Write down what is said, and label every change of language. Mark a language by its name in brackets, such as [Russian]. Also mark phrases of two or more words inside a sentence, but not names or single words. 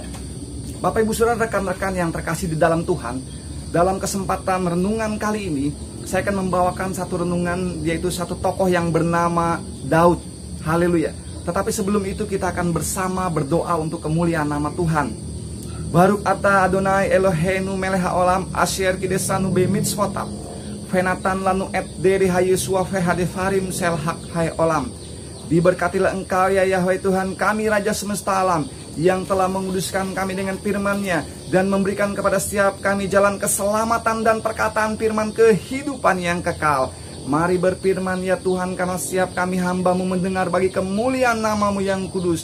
[Indonesian] Bapak Ibu Saudara, rekan-rekan yang terkasih di dalam Tuhan, dalam kesempatan renungan kali ini saya akan membawakan satu renungan, yaitu satu tokoh yang bernama Daud. Haleluya. Tetapi sebelum itu kita akan bersama berdoa untuk kemuliaan nama Tuhan. [Hebrew] ברוך אתה אדוני אלוהינו מלך העולם אשר קידשנו במצוותיו ונתן לנו את דרך הישועה והדברים של חק חיי עולם. [Indonesian] Diberkatilah Engkau ya Yahweh Tuhan kami, Raja semesta alam, yang telah menguduskan kami dengan firman-Nya dan memberikan kepada setiap kami jalan keselamatan dan perkataan firman kehidupan yang kekal. Mari berfirman ya Tuhan, karena setiap kami hamba-Mu mendengar bagi kemuliaan nama-Mu yang kudus.